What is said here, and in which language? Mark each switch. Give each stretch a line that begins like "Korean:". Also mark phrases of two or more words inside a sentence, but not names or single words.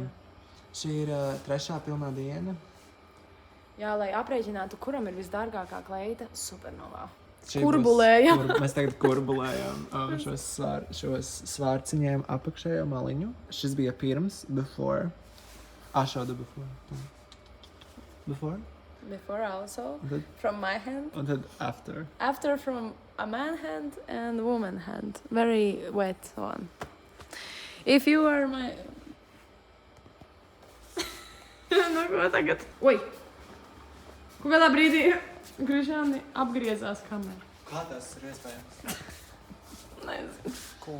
Latvian: Šī ir 3. pilnā diena. Jā, lai aprēķinātu, kuram ir visdārgākā kleita Supernovā. Kurbulējam. Mēs tagad kurbulējam šos svārciņiem apakšējo maliņu. Šis bija pirms,
English: before. Show the before. Before? Before also, from my hand. And then after. After from a man hand and woman hand. Very wet one. If you are my...
Latvian: Nu, ko tagad? Oi! Ko kādā brīdī Krišāni apgriezās kamerā. Kā tas ir iespējams? Nezinu. Ko?